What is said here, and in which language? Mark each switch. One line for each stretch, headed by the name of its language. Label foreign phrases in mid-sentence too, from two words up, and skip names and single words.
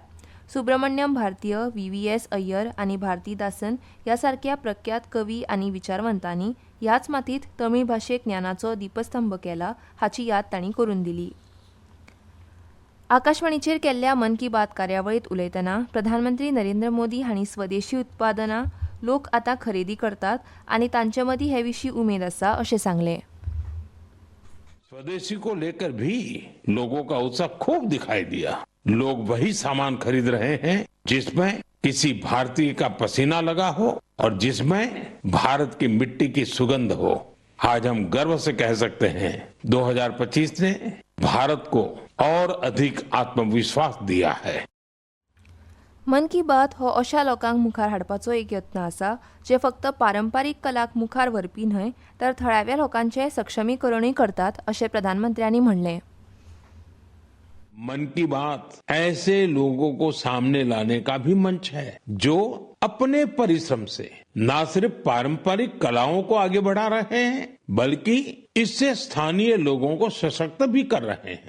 Konkani: सुब्रमण्यम भारतीय, VVS अय्यर आनी भारतीदासन ह्या सारक्या प्रख्यात कवी आनी विचारवंतांनी ह्याच मातीत तमीळ भाशेक ज्ञानाचो दीपस्तंभ केला हाची याद तांणी करून दिली. आकाशवाणीचेर केल्ल्या मन की बात कार्यावळीत उलयतना प्रधानमंत्री नरेंद्र मोदी हांणी स्वदेशी उत्पादनां लोक आतां खरेदी करतात आनी तांचे मदीं हे विशीं उमेद आसा अशें सांगलें.
Hindi: स्वदेशी को लेकर भी लोगों का उत्साह खूब दिखाई दिया. लोग वही सामान खरीद रहे हैं जिसमें किसी भारतीय का पसीना लगा हो और जिसमें भारत की मिट्टी की सुगंध हो. आज हम गर्व से कह सकते हैं 2025 ने भारत को और अधिक आत्मविश्वास दिया है.
Konkani: मन की बात हो अशा लोकांक मुखार हाडपाचो एक यत्न आसा जे फक्त पारंपारीक कलाक मुखार व्हरपी न्हय तर थळाव्या लोकांचे सक्षमीकरणूय करतात अशें प्रधानमंत्र्यांनी म्हणलें.
Hindi: मन की बात ऐसे लोगों को सामने लाने का भी मंच है जो अपने परिश्रम से न सिर्फ पारंपरिक कलाओं को आगे बढ़ा रहे हैं बल्कि इससे स्थानीय लोगों को सशक्त भी कर रहे हैं.